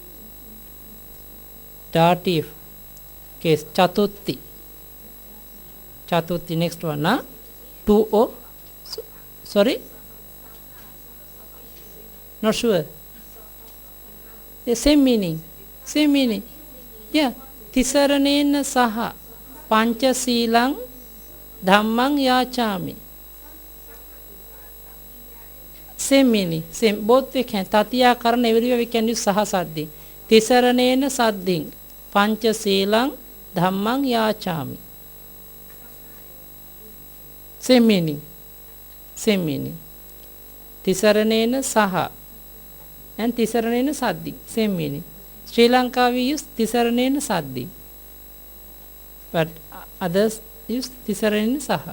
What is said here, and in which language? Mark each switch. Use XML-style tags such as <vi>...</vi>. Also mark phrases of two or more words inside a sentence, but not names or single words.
<en>Dative case chatutti. Chatutti, next one. Two o. Sorry. Not sure. The same meaning. Same meaning. Yeah.</en> <pi>Tisaranena saha pancha silang dhammang yachami.</pi> <en>Same meaning. Same. Both we can.</en> <pi>Tatiya karana</pi> <en>everywhere we can use</en> <pi>saha saddhi. Tisaranena saddhin pancha silang dhammang yachami.</pi> <en>Same meaning. Same meaning.</en> <pi>Tisaranena saha and Tisaranena saddhi.</pi> <en>Same meaning. Sri Lanka we use</en> <pi>Tisaranena saddhi,</pi> <en>but others use</en> <pi>Tisaranena saha.</pi>